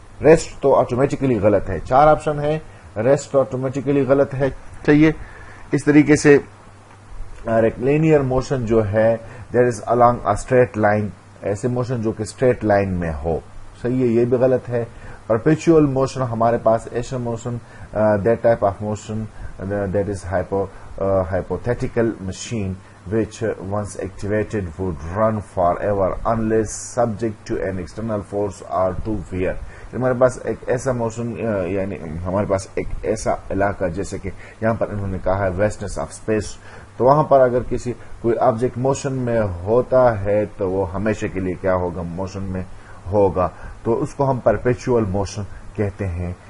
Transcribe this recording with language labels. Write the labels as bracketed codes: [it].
[ur] Rest تو automatically غلط ہے، 4 آپشن ہے، ریسٹ آٹومیٹیکلی غلط ہے. چاہیے اس طریقے سے لینئر موشن جو ہے [en] that is along a straight line، [ur] ایسے موشن جو کہ اسٹریٹ لائن میں ہو، صحیح ہے، یہ بھی غلط ہے. پرپیچوئل موشن ہمارے پاس ایسا motion that type of motion that is [en] hypothetical machine which once activated would run forever unless subject to an external force or to wear. [ur] ہمارے پاس ایک ایسا موشن یعنی ہمارے پاس ایک ایسا علاقہ جیسے کہ یہاں پر انہوں نے کہا ہے ویسٹنس آف اسپیس، تو وہاں پر اگر کوئی آبجیکٹ موشن میں ہوتا ہے تو وہ ہمیشہ کے لیے کیا ہوگا، موشن میں ہوگا، تو اس کو ہم پرپیچوئل موشن کہتے ہیں.